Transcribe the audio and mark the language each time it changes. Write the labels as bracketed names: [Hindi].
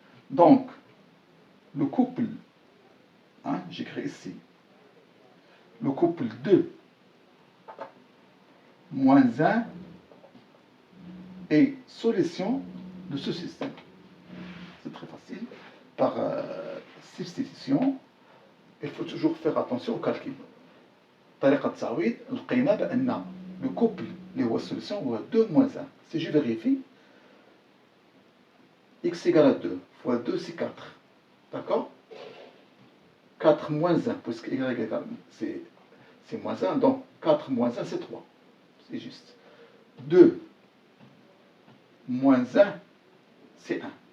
[French] Donc, le couple, hein, j'écris ici, le couple 2 moins 1 est solution de ce système. C'est très facile. Par substitution, il faut toujours faire attention au calcul. [Arabic] طريقة التعويض لقينا بأن le couple اللي هو السوليسيون هو 2 moins 1. [French] Si je vérifie, x égale à 2 fois 2 c'est 4. D'accord? 4 moins 1, puisque y égale, c'est moins 1, donc 4 moins 1 c'est 3. C'est juste. 2 moins 1 c'est 1.